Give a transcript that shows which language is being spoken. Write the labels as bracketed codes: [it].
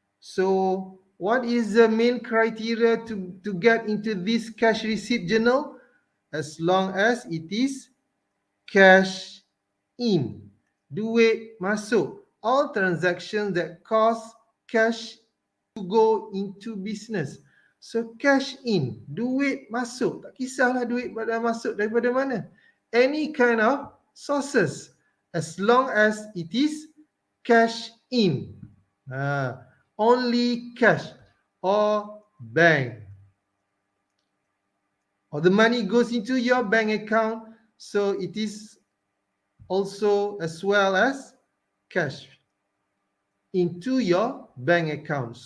[en] So what is the main criteria to get into this cash receipt journal? As long as it is cash in. [ms] Duit masuk. [en] all transactions that cost cash to go into business. So cash in, [ms] duit masuk. Tak kisahlah duit pada masuk daripada mana. [en] Any kind of sources, as long as it is cash in. Only cash or bank. Or the money goes into your bank account, so it is also as well as cash into your bank account.